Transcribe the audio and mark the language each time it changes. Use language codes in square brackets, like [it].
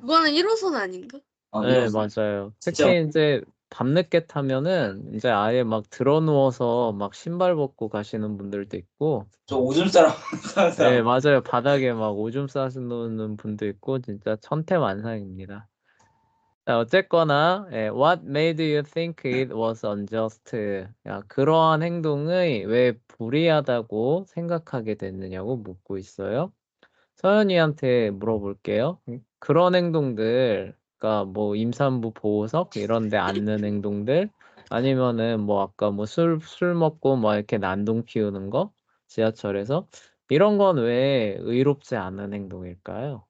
[ko] 그거는 1호선 아닌가? 네, 이런 맞아요. 진짜. 특히 이제 밤늦게 타면은 이제 아예 막 들어 누워서 막 신발 벗고 가시는 분들도 있고, 저 오줌 싸러 가는 네, 사람. 맞아요. 바닥에 막 오줌 싸시는 분도 있고, 진짜 천태만상입니다. 자, 어쨌거나, [en] what made you think it was unjust? [ko] 야, 그러한 행동이 왜 불이하다고 생각하게 됐느냐고 묻고 있어요. 서연이한테 물어볼게요. 그런 행동들, 그러니까 뭐 임산부 보호석 이런 데 앉는 행동들, 아니면은 뭐 아까 뭐 술 먹고 막 이렇게 난동 피우는 거, 지하철에서 이런 건 왜 의롭지 않은 행동일까요?